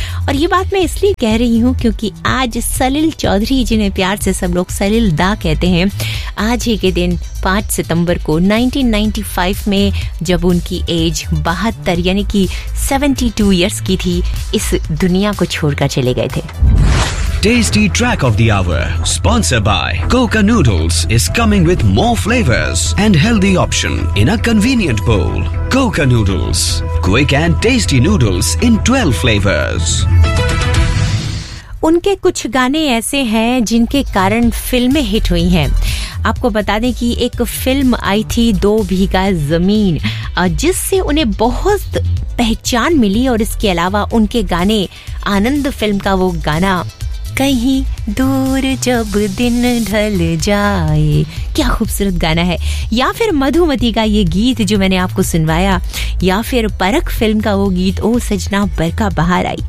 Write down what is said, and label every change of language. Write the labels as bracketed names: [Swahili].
[Hindi] और ये बात मैं इसलिए कह रही हूँ क्योंकि आज सलिल चौधरी, जिन्हें प्यार से सब लोग सलिल दा कहते हैं, आज ही के दिन 5 सितंबर को 1995 में, जब उनकी एज 72 यानी कि 72 ईयर्स की थी, इस दुनिया को छोड़कर चले गए थे। [English] Tasty track of the hour, sponsored by Coca Noodles, is coming with more flavors and healthy option in a convenient bowl. Coca Noodles, quick and tasty noodles in 12 flavors. [Hindi] उनके कुछ गाने ऐसे हैं जिनके कारण फिल्में हिट हुई हैं। आपको बता दें कि एक फिल्म आई थी दो बीघा जमीन, जिससे उन्हें बहुत पहचान मिली, और इसके अलावा उनके गाने आनंद फिल्म का वो गाना कहीं दूर जब दिन ढल जाए, क्या खूबसूरत गाना है, या फिर मधुमति का ये गीत जो मैंने आपको सुनवाया, या फिर परख फिल्म का वो गीत ओ सजना बरखा बहार आई।